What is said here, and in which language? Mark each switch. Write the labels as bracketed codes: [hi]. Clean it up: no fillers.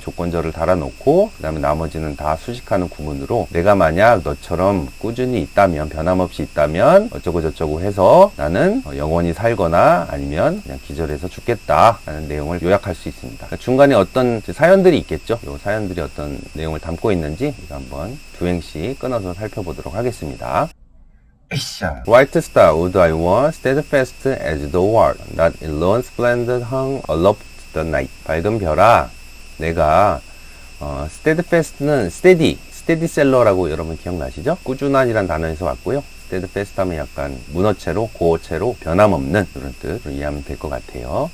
[ko] 조건절을 달아놓고, 그 다음에 나머지는 다 수식하는 구문으로, 내가 만약 너처럼 꾸준히 있다면, 변함없이 있다면 어쩌고 저쩌고 해서 나는 영원히 살거나 아니면 그냥 기절해서 죽겠다라는 내용을 요약할 수 있습니다. 그러니까 중간에 어떤 사연들이 있겠죠. 이 사연들이 어떤 내용을 담고 있는지 이거 한번 두 행씩 끊어서 살펴보도록 하겠습니다. [en] Bright star, would I were steadfast as the world, that alone splendid hung aloft the night. [ko] 밝은 별아, 내가 steadfast는 steadyseller라고 여러분 기억나시죠? 꾸준한이란 단어에서 왔고요. steadfast 하면 약간 문어체로, 고어체로 변함없는 그런 뜻으로 이해하면 될 것 같아요.